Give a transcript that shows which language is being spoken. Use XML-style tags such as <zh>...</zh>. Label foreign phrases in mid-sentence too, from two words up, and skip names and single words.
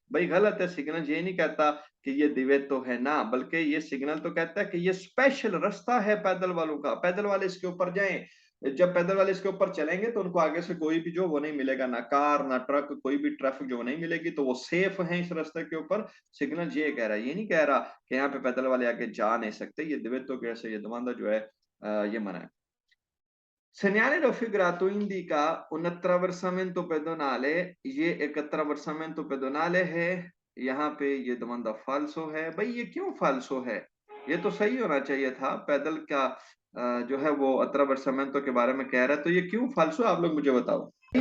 <hi>भाई गलत है, सिग्नल ये नहीं कहता कि ये दिवे तो है ना, बल्कि ये सिग्नल तो कहता है कि ये स्पेशल रास्ता है पैदल वालों का, पैदल वाले इसके ऊपर जाएं। जब पैदल वाले इसके ऊपर चलेंगे तो उनको आगे से कोई भी जो वो नहीं मिलेगा, ना कार ना ट्रक, कोई भी ट्रैफिक जो नहीं मिलेगी, तो वो सेफ है इस रास्ते के ऊपर। सिग्नल ये कह रहा है, ये नहीं कह रहा कि यहाँ पे पैदल वाले आगे जा नहीं सकते। ये दिवेतो कैसे, ये दमांदा जो है ये मना है।</hi> <it>Segnale raffigurato indica un attraversamento pedonale,</it> <hi>ये एक</hi> <it>attraversamento pedonale है।</it> <hi>यहाँ पे ये दमांदा फाल्सो है। भाई ये क्यों फाल्सो है, ये तो सही होना चाहिए था। पैदल का जो है वो attraversamento के बारे में कह रहा है, तो ये क्यों फाल्सो, आप लोग मुझे बताओ।</hi>